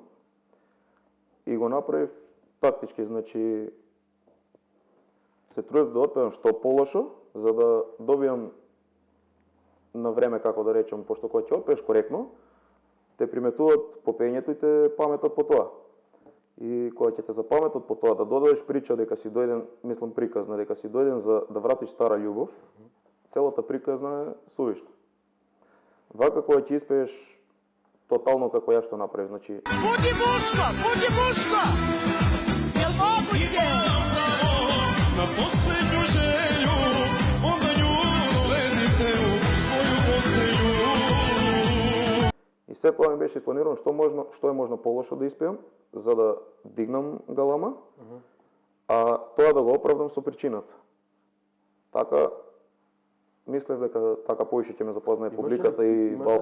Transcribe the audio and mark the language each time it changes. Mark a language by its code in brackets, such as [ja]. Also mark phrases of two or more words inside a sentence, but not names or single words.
[mk] И го направив тактички, значи се трудев да отпеам што полошо, за да добиам на време, како да речем, пошто кога ќе отпееш коректно, те приметуваат по пењето и те паметат по тоа. И кога ќе те запаметат по тоа, да додадеш прича дека си дојден, мислам приказна, дека си дојден за да вратиш стара љубов, целата приказна е сувишна. Вака кога ќе испееш тотално како ја што направи, значи [hr] Budi muško, budi muško! Jel moguće? Na posljednju želju, onda nju dovedite u moju postelju. [mk] и се тоа ми беше испланирано што е можно полошо да испеам, за да дигнам галама, а тоа да го оправдам со причината. Така, мислев дека така повише ќе ме запознае публиката и Балканот.